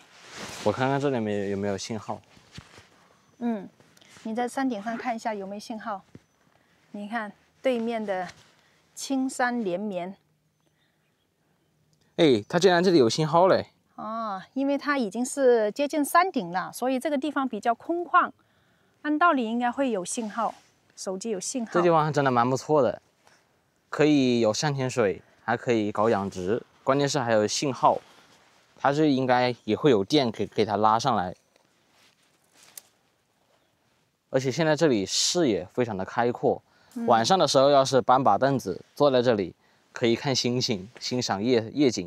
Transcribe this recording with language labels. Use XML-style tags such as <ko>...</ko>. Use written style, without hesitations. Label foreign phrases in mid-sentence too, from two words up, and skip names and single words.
<zh>我看看這裡有沒有信號。你在山頂上看一下有沒有信號。你看對面的青山連綿。哎，它竟然這裡有信號嘞！哦，因為它已經是接近山頂了，所以這個地方比較空曠，按道理應該會有信號。手機有信號，這地方真的蠻不錯的，可以有山泉水，還可以搞養殖，關鍵是還有信號，它是應該也會有電可以給它拉上來。而且現在這裡視野非常的開闊，晚上的時候要是搬把凳子坐在這裡，可以看星星，欣賞夜景。</zh>